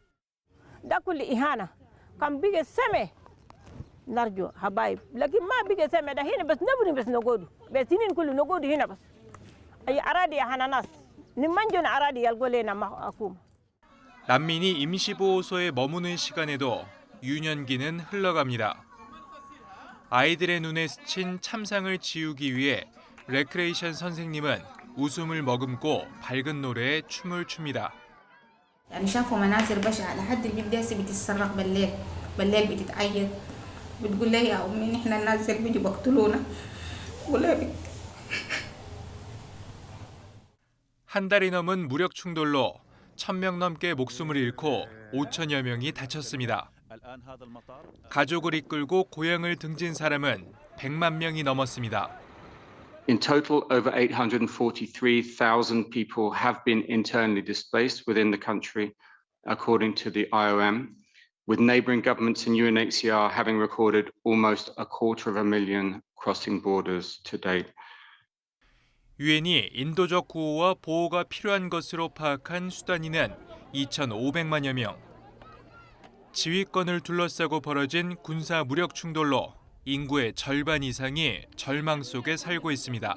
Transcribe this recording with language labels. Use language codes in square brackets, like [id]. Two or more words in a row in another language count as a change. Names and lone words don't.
[ko] 난민이 임시보호소에 머무는 시간에도 유년기는 흘러갑니다. 아이들의 눈에 스친 참상을 지우기 위해 레크레이션 선생님은 웃음을 머금고 밝은 노래에 춤을 춥니다. [ar] يعني شافوا مناظر بشعة لحد البنت دي بتتصرخ بالليل بتتعيط بتقول لي يا أمي نحن الناس اللي بيجوا بيقتلونا ولا [ko] 한 달이 넘은 무력 충돌로 1,000명 넘게 목숨을 잃고 5천여 명이 다쳤습니다. 가족을 이끌고 고향을 등진 사람은 100만 명이 넘었습니다. [en] In total, over 843,000 people have been internally displaced within the country, according to the IOM, with neighboring governments and UNHCR having recorded almost 250,000 crossing borders to date. [ko] 유엔이 인도적 구호와 보호가 필요한 것으로 파악한 수다니는 2,500만여 명. 지휘권을 둘러싸고 벌어진 군사 무력 충돌로 인구의 절반 이상이 절망 속에 살고 있습니다.